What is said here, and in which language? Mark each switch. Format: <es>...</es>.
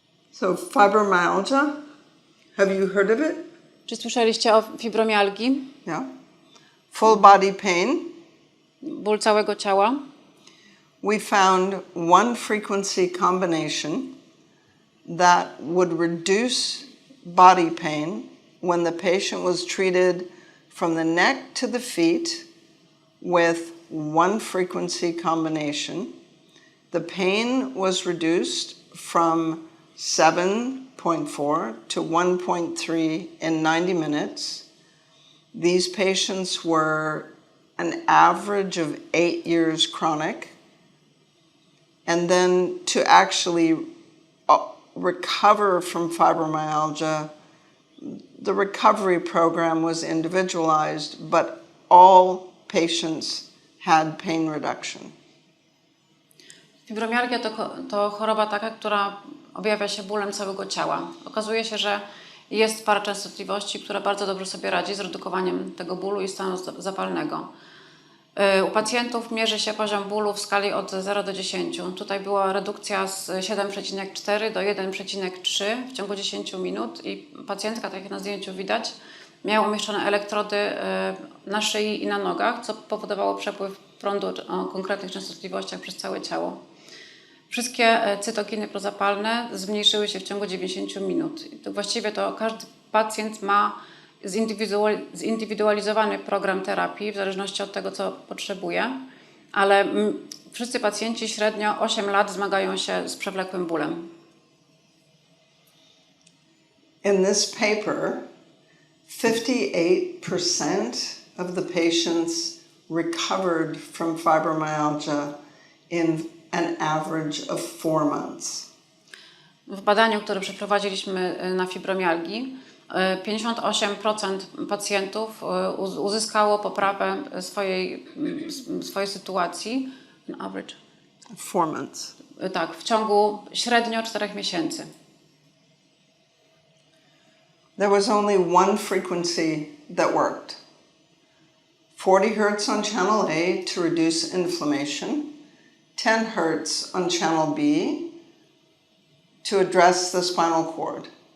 <en>So fibromyalgia, have you heard of it?</en> <pl>Czy słyszeliście o fibromialgii?</pl> <en>Yeah. Full body pain.</en> <pl>Ból całego ciała.</pl> <en>We found one frequency combination that would reduce body pain when the patient was treated from the neck to the feet with one frequency combination. The pain was reduced from 7.4 to 1.3 in 90 minutes. These patients were an average of 8 years chronic. And then to actually recover from fibromyalgia, the recovery program was individualized, but all patients had pain reduction.</en> <pl>Fibromialgia to choroba taka, która objawia się bólem całego ciała. Okazuje się, że jest parę częstotliwości, która bardzo dobrze sobie radzi z redukowaniem tego bólu i stanu zapalnego. U pacjentów mierzy się poziom bólu w skali od 0 do 10. Tutaj była redukcja z 7,4 do 1,3 w ciągu 10 minut i pacjentka, tak jak na zdjęciu widać, miała umieszczone elektrody na szyi i na nogach, co powodowało przepływ prądu o konkretnych częstotliwościach przez całe ciało. Wszystkie cytokiny prozapalne zmniejszyły się w ciągu 90 minut. I to właściwie to każdy pacjent ma zindywidualizowany program terapii w zależności od tego, co potrzebuje, ale wszyscy pacjenci średnio 8 lat zmagają się z przewlekłym bólem.</pl> <en>In this paper, 58% of the patients recovered from fibromyalgia in an average of 4 months.</en> <pl>W badaniu, które przeprowadziliśmy na fibromialgii, 58% pacjentów uzyskało poprawę swojej sytuacji.</pl> <en>Average. 4 months.</en> <pl>Tak, w ciągu średnio 4 miesięcy.</pl> <en>There was only one frequency that worked. 40 Hz on channel A to reduce inflammation, 10 Hz on channel B to address the spinal cord.</en>